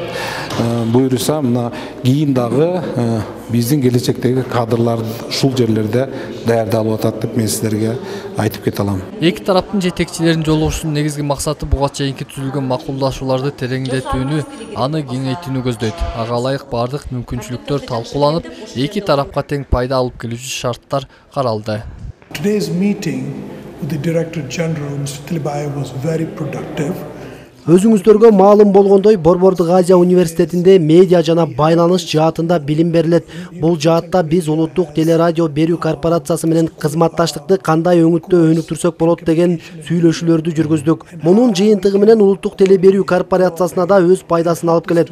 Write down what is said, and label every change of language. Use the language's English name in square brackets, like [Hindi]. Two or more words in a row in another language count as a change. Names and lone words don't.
[Kyrgyz] Буюрса, мына кийин дагы биздин келечектеги кадрлар ушул жерлерде даярдалып атат деп мен сиздерге айтып кете алам. Эки тараптын жетекчилеринин жолугушуунун негизги максаты буга чейинки түзүлгөн макулдашууларды тереңдетүүнү, аны кеңейтүүнү көздөйт. Ага ылайык бардык мүмкүнчүлүктөр талкууланып, эки тарапка тең пайда алып келүүчү шарттар каралды. [English] Today's meeting with the Director General, Mr. Tilibayev, was very productive. [Kyrgyz] Өзүңүздөргө маалым болгондой, Борбордук Азия университетинде медиа жана байланыш жаатында билим берилет. Бул жаатта биз улуттук телерадио берүү корпорациясы менен кызматташтыкты кандай өңүттө өнүктүрсөк болот деген сүйлөшүүлөрдү жүргүздүк. Мунун жыйынтыгы менен улуттук теле берүү корпорациясына да өз пайдасын алып келет.